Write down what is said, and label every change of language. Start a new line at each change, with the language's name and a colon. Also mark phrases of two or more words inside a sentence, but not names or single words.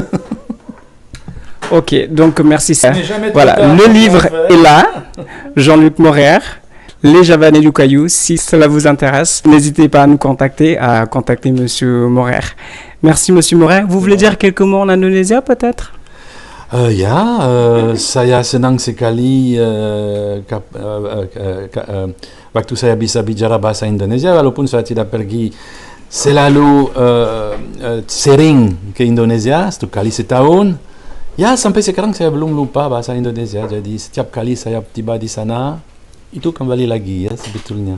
French: Ok, donc merci. Voilà, le livre est là, Jean-Luc Morer. Les Javanais du Caillou, si cela vous intéresse, n'hésitez pas à nous contacter, Monsieur Morer. Merci Monsieur Morer. Vous voulez dire quelques mots en indonésien peut-être?
Indonesian: Saya senang sekali waktu saya bisa bicara bahasa Indonesia, walaupun saya tidak pergi selalu sering ke Indonesia, satu kali setahun. Ya, sampai sekarang saya belum lupa bahasa Indonesia, jadi setiap kali saya tiba di sana, itu kembali lagi ya sebetulnya.